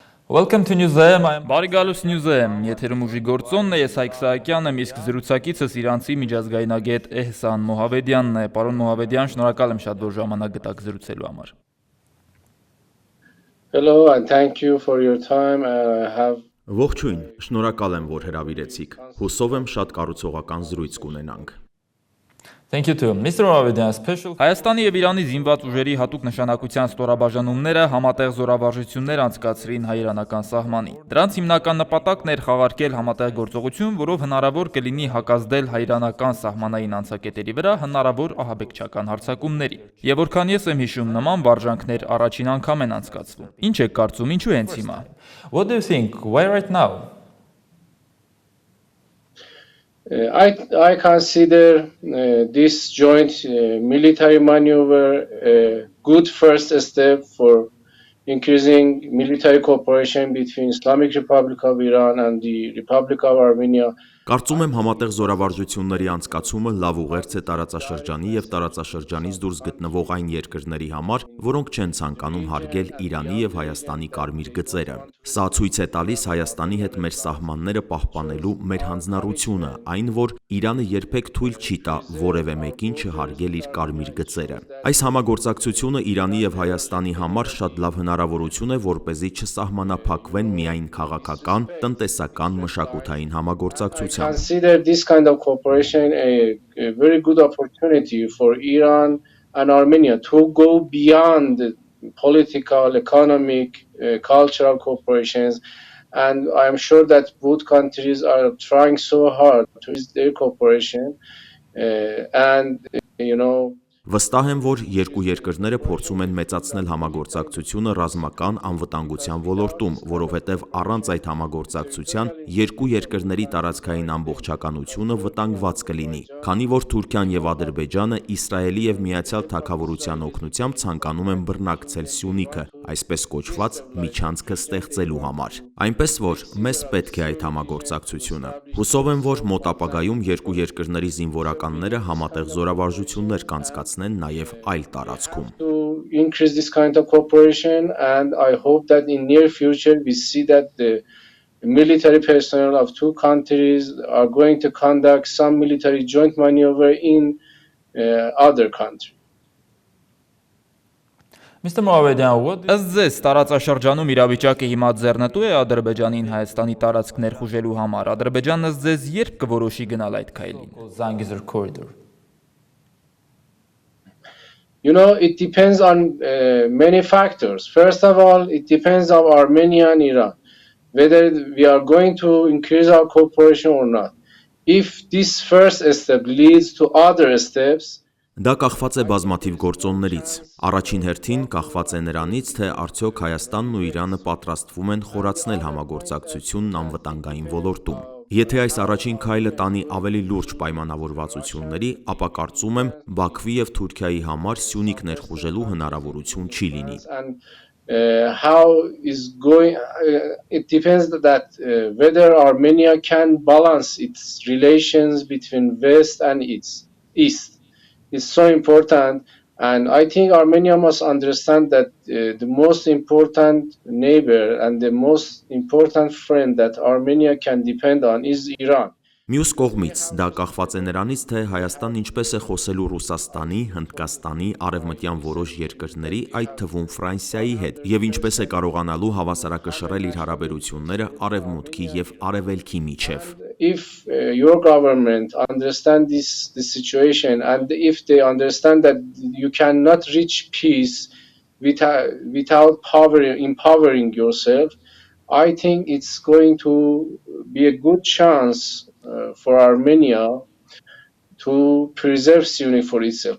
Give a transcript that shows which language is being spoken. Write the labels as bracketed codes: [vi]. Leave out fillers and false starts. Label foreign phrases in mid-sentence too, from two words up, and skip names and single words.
[en] Welcome to Newsem. [hy] Բարի գալուս Newsem, եթերում ուժի գործոնն է, ես Հայկ Սահակյանն եմ, իսկ զրուցակիցս իրանցի միջազգայնագետ Էհսան Մոհավեդյանն է։ Պարոն Մոհավեդյան, շնորհակալ եմ շատ, որ ժամանակ գտաք զրուցելու համար։ [en] Hello and thank you for your time. [hy] Ողջույն, շնորհակալ եմ, որ հրավիրեցիք։ Հուսով եմ շատ կառուցողական զրույց կունենանք։ [en] Thank you too. Mr. Mohavedyan, special [hy] Հայաստանի եւ Իրանի զինված ուժերի հատուկ նշանակության ստորաբաժանումները համատեղ զորավարժություններ անցկացրին հայ-իրանական սահմանին։ Դրանց հիմնական նպատակն էր խաղարկել համատեղ գործողություն, որով հնարավոր կլինի հակազդել հայ-իրանական սահմանային անցակետերի վրա հնարավոր ահաբեկչական հարձակումների։ Եվ որքան ես եմ հիշում, նման վարժանքներ առաջին անգամ են անցկացվում։ Ինչ եք կարծում, ինչու հենց հիմա։ [en] What do you think? Why right now? I consider this joint military maneuver a good first step for increasing military cooperation between Islamic Republic of Iran and the Republic of Armenia. [hy] Կարծում եմ համատեղ զորավարժությունների անցկացումը լավ ուղերձ է տարածաշրջանի եւ տարածաշրջանից դուրս գտնվող այն երկրների համար, որոնք չեն ցանկանում հարգել Իրանի եւ Հայաստանի կարմիր գծերը։ Սա ցույց է տալիս Հայաստանի հետ մեր սահմանները պահպանելու մեր հանձնառությունը, այն որ Իրանը երբեք թույլ չի տա որևէ մեկին չհարգել իր կարմիր գծերը։ Այս համագործակցությունը Իրանի եւ Հայաստանի համար շատ լավ հնարավորություն է, որպեսզի չսահմանափակվեն միայն քաղաքական, տնտեսական, մշակութային համագործակցությամբ։ [en] Consider this kind of cooperation a very good opportunity for Iran and Armenia to go beyond political, economic, cultural cooperations, and I am sure that both countries are trying so hard to use their cooperation, and [hy] Վստահ եմ, որ երկու երկրները փորձում են մեծացնել համագործակցությունը ռազմական անվտանգության ոլորտում, որովհետև առանց այդ համագործակցության երկու երկրների տարածքային ամբողջականությունը վտանգված կլինի, քանի որ Թուրքիան եւ Ադրբեջանը Իսրայելի եւ Միացյալ Թագավորության օգնությամբ ցանկանում են բռնակցել Սյունիքը, այսպես կոչված միջանցքը ստեղծելու համար։ Այնպես որ մեզ պետք է այդ համագործակցությունը։ Հուսով եմ, որ մոտ ապագայում երկու երկրների զինվորականները համատեղ զորավարժություններ կանցկացնեն նաև այլ տարածքում։ [en] To increase this kind of cooperation, and I hope that in near future we see that the military personnel of two countries are going to conduct some military joint maneuver in other countries. Mr. Mohavedyan, what [hy] Ըստ ձեզ, տարածաշրջանում իրավիճակը հիմա ձեռնտու է Ադրբեջանին Հայաստանի տարածք ներխուժելու համար։ Ադրբեջանն ըստ ձեզ երբ կորոշի գնալ այդ քայլին։ [en] Zangezur corridor? It depends on many factors. First of all, it depends on Armenia and Iran, whether we are going to increase our cooperation or not. If this first step leads to other steps, [hy] Դա կախված է բազմաթիվ գործոններից։ Առաջին հերթին կախված է նրանից, թե արդյոք Հայաստանն ու Իրանը պատրաստվում են խորացնել համագործակցությունն անվտանգային ոլորտում։ Եթե այս առաջին քայլը տանի ավելի լուրջ պայմանավորվածությունների, ապա կարծում եմ Բաքվի եւ Թուրքիայի համար Սյունիք ներխուժելու հնարավորություն չի լինի։ [en] It depends that whether Armenia can balance its relations between West and East. Is so important, and I think Armenia must understand that the most important neighbor and the most important friend that Armenia can depend on is Iran. [hy] Մյուս կողմից դա կախված է նրանից, թե Հայաստանն ինչպես է խոսելու Ռուսաստանի, Հնդկաստանի, արևմտյան որոշ երկրների, այդ թվում Ֆրանսիայի հետ, եւ ինչպես է կարողանալու հավասարակշռել իր հարաբերությունները արևմուտքի եւ արևելքի միջև։ [en] If your government understand this situation, and if they understand that you cannot reach peace without empowering yourself, I think it's going to be a good chance for Armenia to preserve Syunik for itself.